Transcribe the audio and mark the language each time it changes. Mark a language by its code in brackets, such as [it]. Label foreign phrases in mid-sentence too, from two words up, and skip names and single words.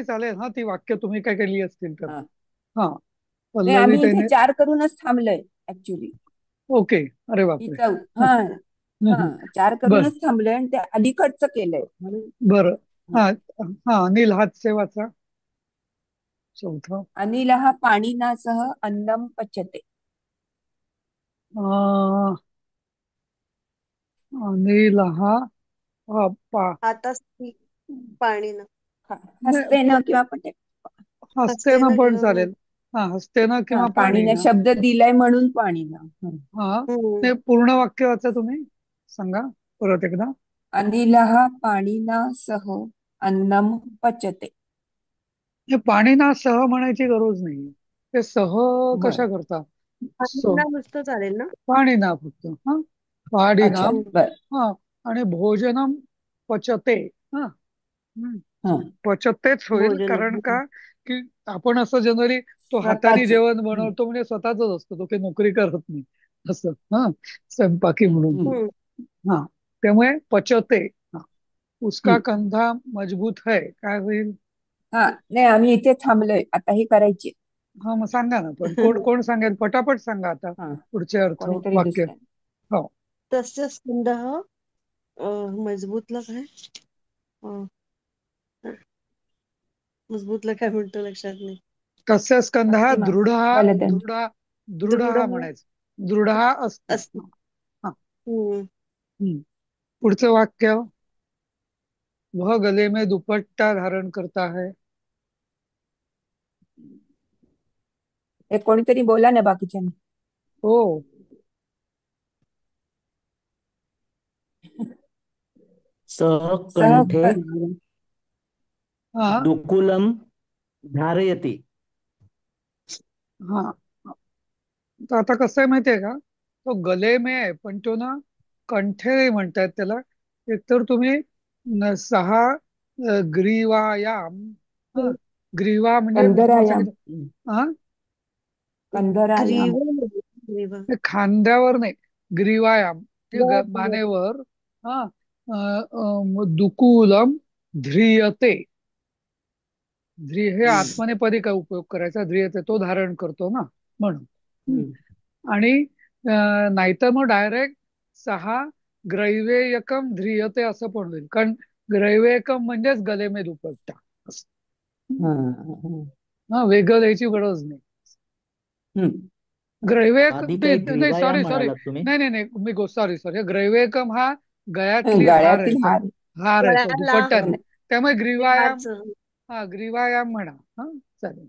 [mr] तरी चालेल हा, ती वाक्य तुम्ही काय केली असतील तर. हा. हा, नाही, पल्लवी आम्ही इथे त्याने. 4 करूनच थांबलोय ऍक्च्युली. ओके. अरे ही बापरे. चौ हा हा 4 बर करूनच थांबलोय आणि ते अलीकडचं केलंय म्हणून. बर. हा. हा हा, अनिल हातचे वाचा चौथं. [sa] अनिलः पाणिना सह अन्नम पचते. [mr] अं, अनिल हा हातास पाणी ना हस्तेन किंवा पटे. हसते हसते ना ना पण किंवा चालेल. हा, हसते ना हा, किंवा पाणी पाणीनं ना. शब्द दिलाय म्हणून पाणीनं. हा, हम्म. ते पूर्ण वाक्य वाचा तुम्ही, सांगा परत एकदा. [sa] अनिलः पाणिना सह अन्नम पचते. [mr] हे पाणी ना सह म्हणायची गरज नाही. ते सह बर. कशा करता. पाणी ना नुसतं चालेल ना. पाणी ना फक्त. हा, पाणी ना. अच्छा हम्म. बर. हा, आणि [sa] भोजनम पचते. [mr] हा. हम्म. हा, पचतेच होईल, भोजन कारण का की आपण असं जनरली तो हाताने स्वतःच. जेवण बनवतो म्हणजे स्वतःच असतो, तो काही नोकरी करत नाही असं. हा, स्वयंपाकी म्हणून. हम्म. हा, त्यामुळे पचते. हा, [hi] उसका हम्म. कंधा मजबूत है, [mr] काय होईल. हा, नाही, आम्ही इथे थांबलोय आता, ही करायची. हा, मग सांगा ना, पण कोण कोण सांगेल, पटापट सांगा आता हा, पुढचे अर्थ कोणीतरी वाक्य. दुसऱ्या. हो. [sa] तस्य स्कंदः [mr] मजबूतला काय अं, मजबूतला काय म्हणतो लक्षात नाही. [sa] तस्य स्कंध भक्तिमान दृढ बलधन. दृढ दृढ दृढ [mr] म्हणायचं. [sa] दृढ अस्ति. [mr] असते. हा. हम्म. हम्म. पुढचं वाक्य, [hi] वह गले में दुपट्टा धारण करता है. [mr] हे कोणीतरी बोला ना बाकीच्या. हो. [sa] सः सह कंठे [mr] हा [sa] दुकूलं धारयति. [mr] हा, तर आता कसं आहे माहितीये का, तो [hi] गले में [mr] आहे पण तो ना कंठे म्हणतायत त्याला. एकतर तुम्ही 6 ग्रीवायाम. हा, ग्रीवा म्हणजे मग [sa] कंधरायाम. [mr] सांगितलं. हा, [sa] कंधरायाम. ग्रीवा [mr] ते खांद्यावर नाही, ग्रीवायाम हे बर बर. मानेवर. हा, [sa] दुकूलम ध्रियते. [mr] हे हम्म. आत्मनेपदी काय उपयोग करायचा, ध्रियते तो धारण करतो ना म्हणून. हम्म. आणि नाहीतर मग डायरेक्ट 6 [sa] ग्रैवेयकम ध्रियते [mr] असं पण होईल, कारण ग्रैवेयकम म्हणजेच [hi] गले में दुपट्टा [mr] असं. हा, हा. हा, वेगळं द्यायची गरज नाही. हम्म. [sa] ग्रैवेक [mr] आधी ते काही नाही, [sa] ग्रीवायाम [en] sorry sorry, [mr] म्हणालात तुम्ही. नाही नाही नाही, [en] sorry sorry, [mr] ग्रैवेकम हा गळ्यातली हार आहे गळ्यातील तो. हार. हार आहे तो, गळ्याला दुपट्टा नाही. त्यामुळे ते [sa] ग्रीवायाम. [mr] हारच. हा, ग्रीवायाम म्हणा. हा, चालेल.